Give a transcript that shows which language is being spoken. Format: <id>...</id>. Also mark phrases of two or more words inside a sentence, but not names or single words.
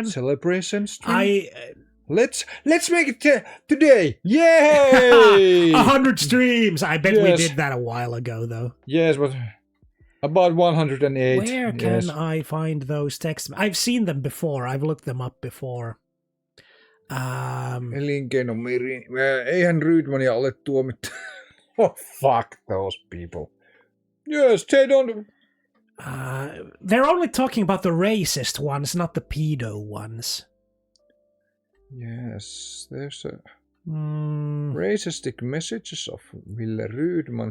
<en>stream? Let's make it today! Yay! 100 streams! I bet we did that a while ago, though. Yes, but about 108. Where can I find those texts? I've seen them before. I've looked them up before.</en> <fi>Elinkeinomirin. Eihän Rydmania ole tuomittu.</fi> <en>Oh, fuck those people. Yes, they don't... They're only talking about the racist ones, not the pedo ones. Yes, there's a racistic messages of Ville Rydman.</en>